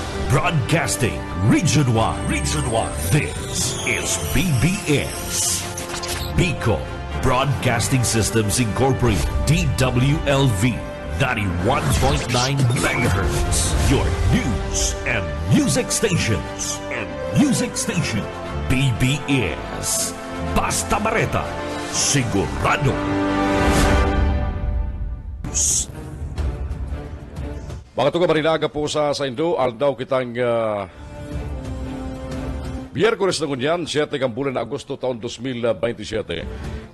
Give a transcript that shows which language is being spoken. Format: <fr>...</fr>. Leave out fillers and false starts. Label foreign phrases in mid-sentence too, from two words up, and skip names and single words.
<en>Broadcasting Region 1. Region 1. This is BBS. Bicol Broadcasting Systems Incorporated. DWLV 91.9 MHz. Your news and music stations.</en> <bik>BBS. Basta Bareta. Sigurado. Mga tuga marinaga po sa Indo, aldaw kitang Biyerkules na ngunyan, 7 kang bulan na Agosto taon 2027.</bik>